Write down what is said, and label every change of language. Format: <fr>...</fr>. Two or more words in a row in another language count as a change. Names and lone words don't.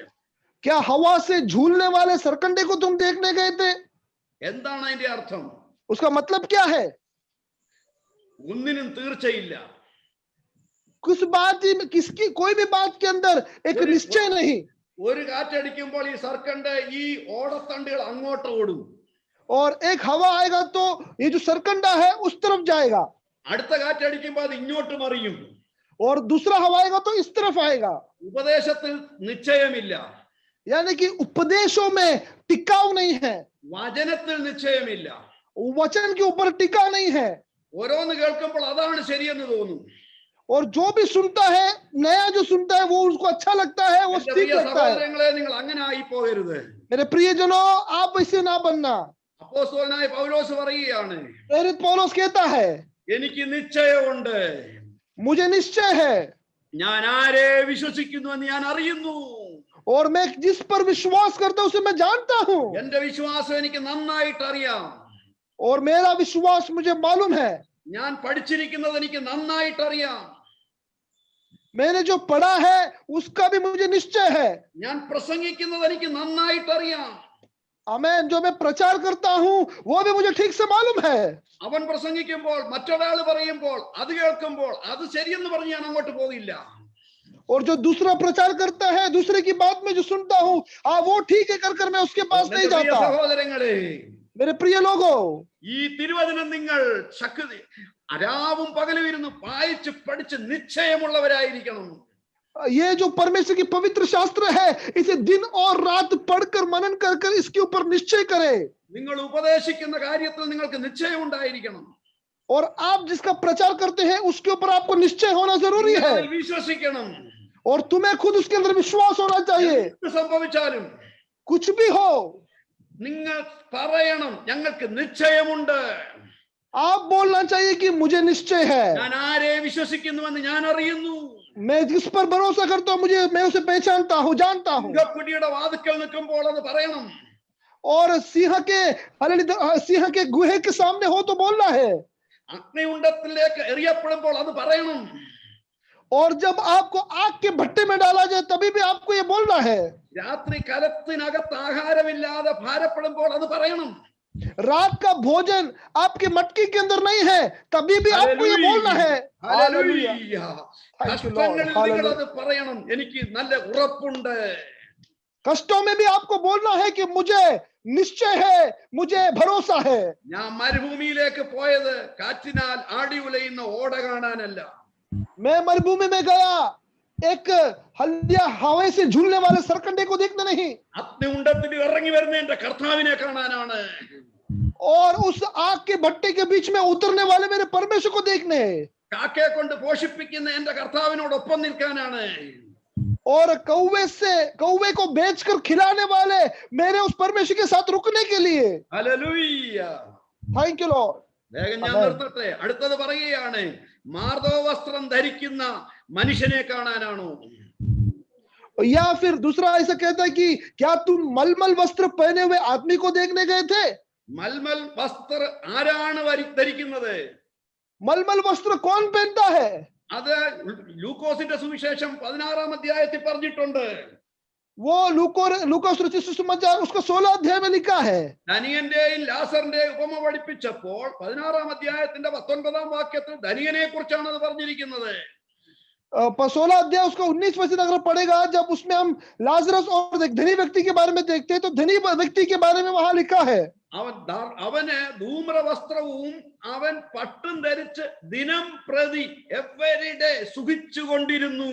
<hi>क्या हवा से झूलने वाले सरकंडे को तुम देखने गए थे?</hi> <ml>എന്താണ് അതിന്റെ അർത്ഥം?</ml> <hi>उसका मतलब क्या है?</hi> <ml>ഒന്നിനും തീർച്ചയില്ല.</ml> <hi>कुछ बात ही किसकी कोई भी बात के अंदर एक निश्चय नहीं.</hi> <ml>ഒരു കാറ്റടിക്കുമ്പോൾ ഈ സർക്കണ്ട് ഈ ഓടത്തണ്ടുകൾ അങ്ങോട്ട് ഓടും.</ml> <hi>और एक हवा आएगा तो ये जो सरकंडा है उस तरफ जाएगा.</hi> <ml>അടുത്ത കാറ്റടിക്കുമ്പോൾ അത് ഇങ്ങോട്ട് മറിയും.</ml> <hi>और दूसरा हवा आएगा तो इस तरफ आएगा.</hi> <ml>ഉപദേശത്തിൽ നിശ്ചയമില്ല.</ml> <hi>यानी कि उपदेशों में टिकाव नहीं है.</hi> <ml>വചനത്തിൽ നിശ്ചയമില്ല.</ml> <hi>वचन के ऊपर टिका नहीं है.</hi> <ml>ഓരോന്ന് കേൾക്കുമ്പോൾ അതാണ് ശരിയെന്ന് തോന്നും.</ml> <hi>और जो भी सुनता है, नया जो सुनता है वो उसको अच्छा लगता है, वो</hi> <ml>എന്റെ</ml> <hi>ठीक</hi> <ml>പ്രിയ</ml> <hi>लगता है.</hi> <ml>സഹോദരങ്ങളെ, നിങ്ങൾ അങ്ങനെ ആയി പോകരുത്.</ml> <hi>मेरे प्रियजनों, आप ऐसे ना बनना.</hi> <ml>അപ്പോസ്തലനായ പൗലോസ് പറയുകയാണ്,</ml> <hi>प्रेरित पौलुस कहता है,</hi> <ml>എനിക്ക് നിശ്ചയമുണ്ട്,</ml> <hi>मुझे निश्चय है</hi> <ml>ഞാൻ ആരെ വിശ്വസിക്കുന്നുവെന്ന് ഞാൻ അറിയുന്നു.</ml> <hi>और मैं जिस पर विश्वास करता हूं उसे मैं जानता हूं.</hi> <ml>എന്റെ വിശ്വാസം എനിക്ക് നന്നായിട്ട് അറിയാം.</ml> <hi>और मेरा विश्वास मुझे मालूम है.</hi> <ml>ഞാൻ പഠിച്ചിരിക്കുന്നത് എനിക്ക് നന്നായിട്ട് അറിയാം.</ml> <hi>मैंने जो पढ़ा है उसका भी मुझे निश्चय है.</hi> <ml>ഞാൻ പ്രസംഗിക്കുന്നത് എനിക്ക് നന്നായിട്ട് അറിയാം.</ml> <hi>आमेन. जो मैं प्रचार करता हूं वो भी मुझे ठीक से मालूम है.</hi> <ml>അവൻ പ്രസംഗിക്കുമ്പോൾ മറ്റൊരാൾ പറയുമ്പോൾ അത് കേൾക്കുമ്പോൾ അത് ശരിയെന്ന് പറഞ്ഞ് ഞാൻ അങ്ങോട്ട് പോകില്ല.</ml> <hi>और जो दूसरा प्रचार करता है, दूसरे की बात में जो सुनता हूं, वो ठीक है कर मैं उसके पास नहीं</hi> <ml>എന്റെ പ്രിയ</ml> <hi>जाता.</hi> <ml>സഹോദരങ്ങളെ,</ml> <hi>मेरे प्रिय लोगों,</hi> <ml>ഈ തിരുവചനം നിങ്ങൾ ശക്തി രാവും പകലും ഇരുന്ന് വായിച്ച് പഠിച്ച് നിശ്ചയമുള്ളവരായിരിക്കണം.</ml> <hi>ये जो परमेश्वर की पवित्र शास्त्र है, इसे दिन और रात पढ़कर मनन कर इसके ऊपर निश्चय करें.</hi> <ml>നിങ്ങൾ ഉപദേശിക്കുന്ന കാര്യത്തിൽ നിങ്ങൾക്ക് നിശ്ചയം ഉണ്ടായിരിക്കണം.</ml> <hi>और आप जिसका प्रचार करते हैं उसके ऊपर आपको निश्चय होना जरूरी है.</hi> <ml>നിങ്ങൾ വിശ്വസിക്കണം.</ml> <hi>और तुम्हें खुद उसके अंदर विश्वास होना चाहिए.</hi> <ml>എന്ത് സംഭവിച്ചാലും</ml> <hi>कुछ भी हो,</hi> <ml>നിങ്ങൾ പറയണം, ഞങ്ങൾക്ക് നിശ്ചയമുണ്ട്.</ml> <hi>आप बोलना चाहिए कि मुझे निश्चय है.</hi> <ml>ഞാൻ ആരെ വിശ്വസിക്കുന്നുവെന്ന് ഞാൻ അറിയുന്നു.</ml> <hi>मैं जिस पर भरोसा करता हूं मैं उसे पहचानता हूं, जानता हूं.</hi> <ml>സിംഹക്കുടിയുടെ വാതിക്കൽ നിൽക്കുമ്പോൾ അത് പറയണം.</ml> <hi>और सिंह के गुहे के सामने हो तो बोलना है.</hi> <ml>അഗ്നികുണ്ഡത്തിലേക്ക് എറിയപ്പെടുമ്പോൾ അത് പറയണം.</ml> <hi>और जब आपको आग के भट्टे में डाला जाए तभी भी आपको ये बोलना है.</hi> <ml>രാത്രി കലത്തിനകത്ത് ആഹാരമില്ലാതെ ഭാരപ്പെടുമ്പോൾ അത് പറയണം.</ml> <hi>रात का भोजन आपके मटकी के अंदर नहीं है तभी भी आपको ये बोलना है.</hi> <ml>ഹല്ലേലൂയ.</ml> <en>Thank you, Lord.</en> <ml>കഷ്ടങ്ങളിൽ നിങ്ങൾ അത് പറയണം, എനിക്ക് നല്ല ഉറപ്പുണ്ട്.</ml> <hi>कष्टों में भी आपको बोलना है कि मुझे निश्चय है, मुझे भरोसा है.</hi> <ml>ഞാൻ മരുഭൂമിയിലേക്ക് പോയത് കാറ്റിനാൽ ആടി ഉലയുന്ന ഓട കാണാനല്ല.</ml> <hi>मैं मरुभूमि में गया एक हल्दिया हवा से झूलने वाले सरकंडे को देखने नहीं,</hi> <ml>അഗ്നികുണ്ഡത്തിൽ ഇറങ്ങി വരുന്ന എന്റെ കർത്താവിനെ കാണാനാണ്.</ml> <hi>और उस आग के भट्टे के बीच में उतरने वाले मेरे परमेश्वर को देखने,</hi> <ml>കാക്കയെ കൊണ്ട് പോഷിപ്പിക്കുന്ന എന്റെ കർത്താവിനോടൊപ്പം നിൽക്കാനാണ്.</ml> <hi>और कौवे को बेचकर खिलाने वाले मेरे उस परमेश्वर के साथ रुकने के लिए.</hi> <ml>ഹല്ലേലൂയ.</ml> <en>Thank you Lord.</en> <ml>വേഗം ഞാൻ നിർത്തട്ടെ. അടുത്തത് പറയുകയാണ്, മാർദവ വസ്ത്രം ധരിക്കുന്ന മനുഷ്യനെ കാണാനാണോ?</ml> <hi>या फिर दूसरा ऐसा कहता है कि क्या तुम मलमल वस्त्र पहने हुए आदमी को देखने गए थे?</hi> <ml>മൽമൽ വസ്ത്ര ആരാണ് ധരിക്കുന്നത്?</ml> <hi>मलमल वस्त्र कौन पहनता है?</hi> <ml>അത് ലൂക്കോസിന്റെ സുവിശേഷം 16-ാം അധ്യായത്തിൽ പറഞ്ഞിട്ടുണ്ട്.</ml> <hi>वो लूकोस रचित सुसमाचार उसका 16 अध्याय में लिखा है.</hi> <ml>ധനിയന്റെയും ലാസറിന്റെയും ഉപമ പഠിപ്പിച്ചപ്പോൾ 16-ാം അധ്യായത്തിന്റെ 19-ാം വാക്യത്തിൽ ധനിയനെ കുറിച്ചാണ് അത് പറഞ്ഞിരിക്കുന്നത്.</ml> <hi>16 अध्याय उसका 19 वचन अगर पढ़ेगा, जब उसमें हम लाजरस और एक धनी व्यक्ति के बारे में देखते हैं तो धनी व्यक्ति के बारे में वहां लिखा है.</hi> <ml>അവന് ധൂമ്രവസ്ത്രവും അവൻ പട്ടും ധരിച്ച് ദിനം പ്രതി എവരിഡേ സുഖിച്ചുകൊണ്ടിരുന്നു.</ml>